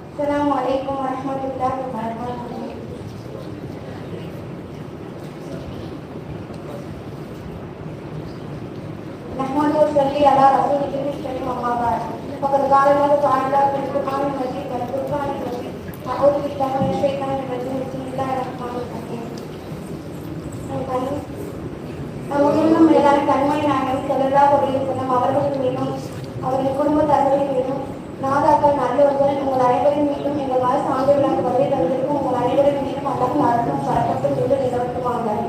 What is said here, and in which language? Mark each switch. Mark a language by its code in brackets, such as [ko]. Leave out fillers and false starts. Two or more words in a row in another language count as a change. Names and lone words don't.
[ar] السلام عليكم ورحمة الله وبركاته. نحمد ونصلي على رسوله الكريم أما بعد. فقد قال الله تعالى في القرآن المجيد والفرقان المجيد: أعوذ بالله من الشيطان الرجيم. بسم الله الرحمن الرحيم. [ta] நமக்கெல்லாம் மேலான கண்மை நாயகம் [ar] صلى الله عليه وسلم [ta] அவர்கள் மீதும் அவர்கள் குடும்பத்தார்கள் மீதும் நாதாக்கள் நல்லவர்கள் உங்கள் அனைவரின் மீதும் எங்கள் வாய் சான்றுகளாக வருகை தந்திருக்கும் உங்கள் அனைவரின் மீதும் அல்லாஹ் அருளும் பரக்கத்தும் மீது நிலவட்டுமாக.